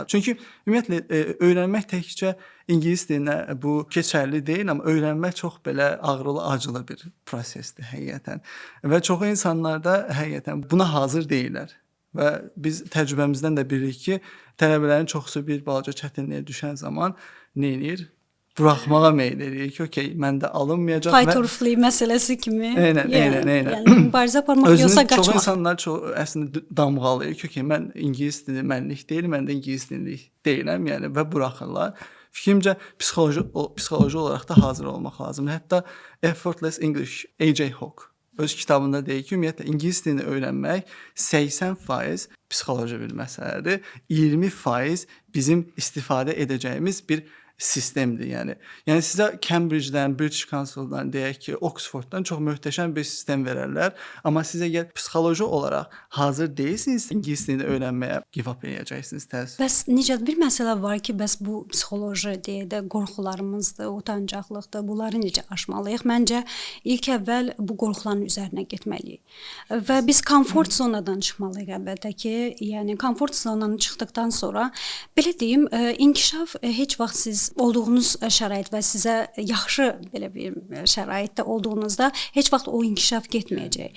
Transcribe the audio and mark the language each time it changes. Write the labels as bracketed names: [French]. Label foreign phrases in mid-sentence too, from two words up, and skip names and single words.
[Azerbaijani] Çünki ümumiyyətlə öyrənmək təkcə ingilis dilinə bu keçərli deyil, amma öyrənmək çox belə ağrılı, acılı bir prosesdir həqiqətən. Və çox insanlar da həqiqətən buna hazır deyillər. Və biz təcrübəmizdən də bilirik ki, tələbələrin çoxusu bir balaca çətinliyə düşən zaman nə edir? Buraxmağa meyl edir ki, okey, məndə alınmayacaq. [English] Fight or flee [Azerbaijani] məsələsi kimi. Eynən. Yəni mübarizə aparmaq yoxsa qaçmaq. Çox insanlar əslində damğalayır ki, okey, mən ingilis dili mənlik deyil, mən də ingilis dillik deyiləm, yəni və buraxırlar. Fikrimcə psixoloji olaraq da hazır olmaq lazımdır. Hətta Effortless English A.J. Hawk öz kitabında deyir ki, ümumiyyətlə ingilis dilini öyrənmək 80% psixoloji bir məsələdir. 20% bizim istifadə edəcəyimiz bir sistemdir, yəni. Yəni sizə Cambridge-dən, British Council-dan deyək ki, Oxford-dan çox möhtəşəm bir sistem verərlər, amma siz əgər psixoloji olaraq hazır deyilsiniz, ingilis dilini öyrənməyə [English] give up [Azerbaijani] edəcəksiniz təəssüf. Bəs necə bir məsələ var ki, bəs bu psixoloji deyə də qorxularımızdır, utancaqlıqdır. Bunları necə aşmalıyıq? Məncə ilk əvvəl bu qorxuların üzərinə getməliyik. Və biz komfort zonadan çıxmalıyıq əlbəttə ki, yəni komfort zonanı çıxdıqdan sonra belə deyim, inkişaf heç vaxt siz siz olduğunuz şərait və sizə yaxşı belə bir şəraitdə olduğunuzda heç vaxt o inkişaf getməyəcək.